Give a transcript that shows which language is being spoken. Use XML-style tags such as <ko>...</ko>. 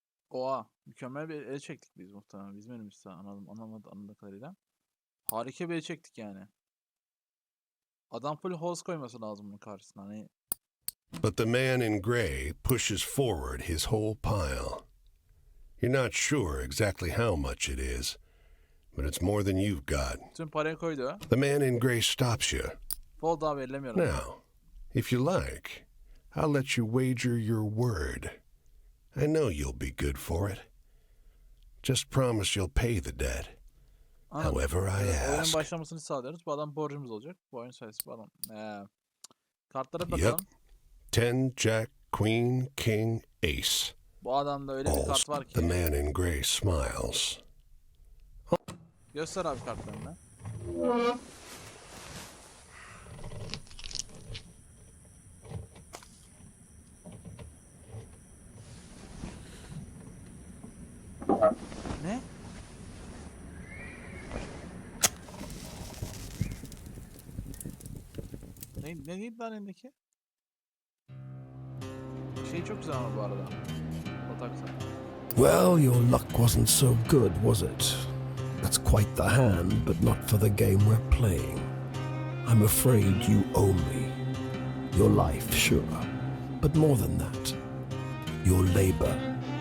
<tr>Oha, mükemmel bir el çektik biz muhtemelen. Bizim elimizde anladığım kadarıyla. Harika bir el çektik yani. Adam full host koyması lazım bunun karşısına. Hani...</tr> <en>But the man in gray pushes forward his whole pile. You're not sure exactly how much it is, but it's more than you've got.</en> <tr>Tüm parayı koydu.</tr> <en>The man in gray stops you.</en> <tr>Fold daha verilemiyorum.</tr> <en>Now, if you like, I'll let you wager your word. I know you'll be good for it. Just promise you'll pay the debt. However I ask.</en> <tr>Oyunun başlamasını sağlıyoruz. Bu adam borcumuz olacak. Bu oyun sayısı bu adam. Kartlara bakalım.</tr> <en>10, Jack, Queen, King, Ace.</en> <tr>Bu adamda öyle bir kart var ki.</tr> <en>The man in gray smiles.</en> <tr>Göster abi kartlarını. Ne? Ne neydi lan elindeki? Şey çok güzel ama bu arada.</tr> <en>Well, your luck wasn't so good, was it? That's quite the hand, but not for the game we're playing. I'm afraid you owe me. Your life, sure, but more than that. Your labor.</en>